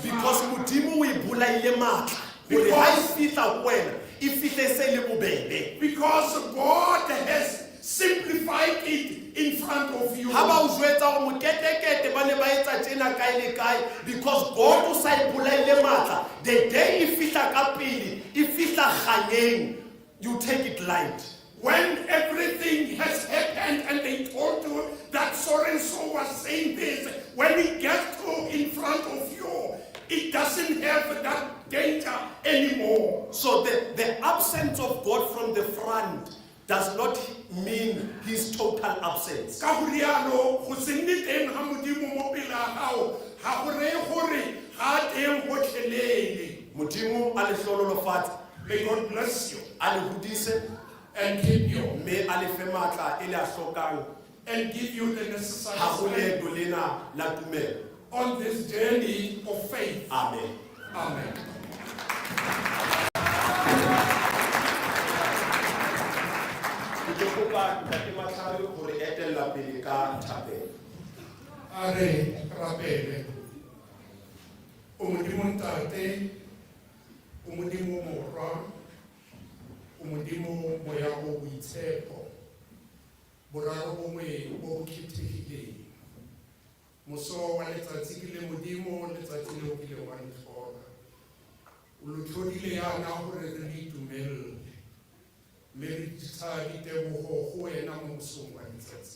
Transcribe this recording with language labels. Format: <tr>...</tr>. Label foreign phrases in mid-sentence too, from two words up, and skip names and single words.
<en>Because</en> <st>tshwana. Modimo o e bolaile matla. Hore ha e fihla ho wena, e fihle se le bobebe.</st> <en>Because God has simplified it in front of you.</en> <st>Ha ba o jwetsa hore moketekete ba ne ba etsa tjena kae le kae,</st> <en>because God</en> <st>o sa e bolaile matla.</st> <en>The day</en> <st>e fihla ka pele, e fihla kganyeng,</st> <en>you take it light. When everything has happened and they told you that so and so was saying this, when it gets to in front of you, it doesn't have that danger anymore. So the absence of God from the front does not mean his total absence.</en> <tn>Ka go rialo go se nne teng ga Modimo mo pele ga gago ga go reye gore ga a teng gotlhelele.</tn> <st>Modimo a le hlonolofatse,</st> <en>May God bless you</en> <st>a le hodise,</st> <en>and keep you</en> <st>mme a le fe matla e le a hlokang</st> <en>and give you the necessary</en> <st>ha go</st> <en>strength</en> <st>leeto lena la tumelo.</st> <en>on this journey of faith. Amen. Amen.</en> <st>Ke tlo kopa Ntate Matlhale hore etella pele ka thapelo.</st> <tn>A re rapele. O Modimo ntate, o Modimo morwa, o Modimo moya o boitshepo, boraro bongwe bo bo kgethegileng. Moso wa letsatsi ke le Modimo, letsatsi leo ke le wa ntlhola. O lo tlhodile yana gore re le itumelele, mme re tsa ditebogo go wena mo mosong wa letsatsi.</tn>